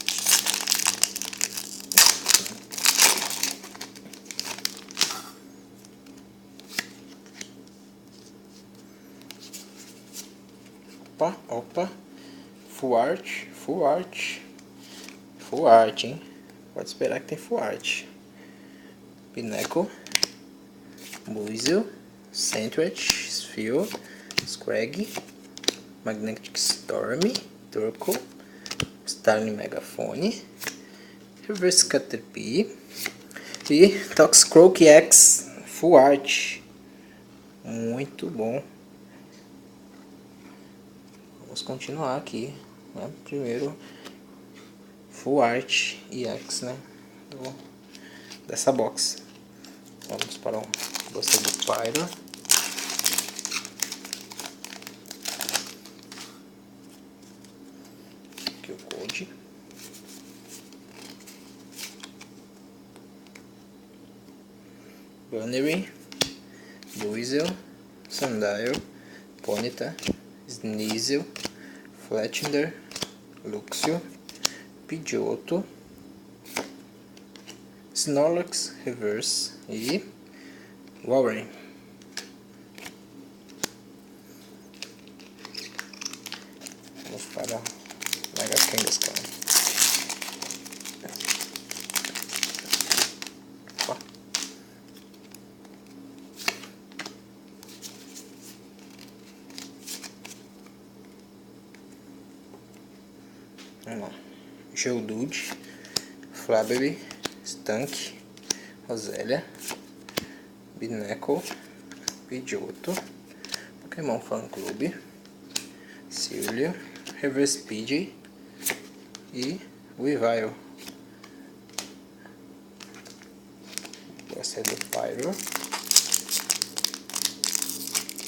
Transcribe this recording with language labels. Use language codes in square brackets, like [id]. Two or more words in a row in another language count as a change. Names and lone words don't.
[pt] Opa, Full Art, hein? Pode esperar que tem Full Art. Pineco, Buizel, Sentret, Sphere, Scraggy, Magnetic Storm, Turco, Starling Megafone, Reverse Caterpie e Toxicroak X Full Art. Muito bom. Vamos continuar aqui, né? Primeiro Full Art e X, né? Dessa box. Vamos para o Buster do Pyro. Aqui o Code. Bunnery, Buizel, Sandile, Ponyta, Sneasel, Fletchinder, Luxio, Pidgeotto, Snorlax Reverse e Walrein. Vamos para Mega Kangaskhan. Vamos lá. Geodude, Flabébé, Stank, Roselia, Bineco, Pidgeotto, Pokémon Fan Club, Silvio, Reverse Pidgey e Weavile. Essa é do Pyro.